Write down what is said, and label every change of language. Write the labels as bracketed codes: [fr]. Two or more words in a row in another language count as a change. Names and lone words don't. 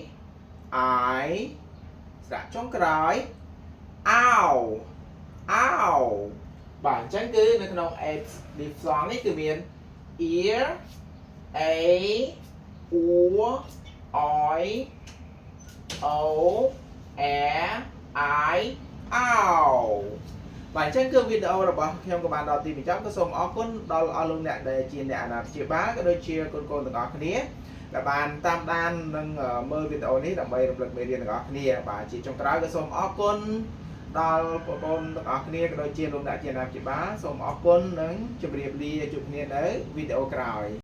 [km] ស្រាប់ចុងក្រោយ [en] ow ow [km] បាទអញ្ចឹងគឺនៅក្នុង [en] A diphthong [km] នេះគឺមាន [en] ear a u I o air I [km] ow បាទអញ្ចឹងគឺវីដេអូរបស់ខ្ញុំក៏បានដល់ទីបញ្ចប់ក៏សូមអរគុណដល់អស់លោកអ្នកដែលជាអ្នកអាណាព្យាបាលក៏ដូចជាកូនៗទាំងអស់គ្នាដែលបានតាមដាននិងមើលវីដេអូនេះដើម្បីរំលឹកមេរៀនទាំងអស់គ្នាបាទជាចុងក្រោយក៏សូមអរគុណដល់បងប្អូនទាំងអស់គ្នាក៏ដូចជាលោកអ្នកជាអាណាព្យាបាលសូមអរគុណនិងជម្រាបលាជួបគ្នានៅវីដេអូក្រោយ